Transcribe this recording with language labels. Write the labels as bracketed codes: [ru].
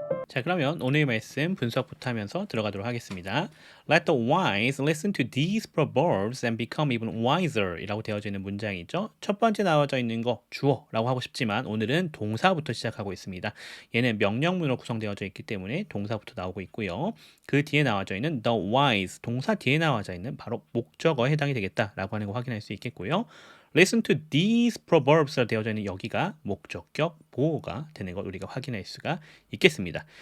[ko] 자, 그러면 오늘 말씀 분석부터 하면서 들어가도록 하겠습니다. [en] Let the wise listen to these proverbs and become even wiser [ko] 이라고 되어져 있는 문장이죠. 첫 번째 나와져 있는 거 주어라고 하고 싶지만 오늘은 동사부터 시작하고 있습니다. 얘는 명령문으로 구성되어져 있기 때문에 동사부터 나오고 있고요. 그 뒤에 나와져 있는 the wise, 동사 뒤에 나와져 있는 바로 목적어에 해당이 되겠다라고 하는 거 확인할 수 있겠고요. [en] Listen to these proverbs [ko] 로 되어져 있는 여기가 목적격 보호가 되는 걸 우리가 확인할 수가 있겠습니다.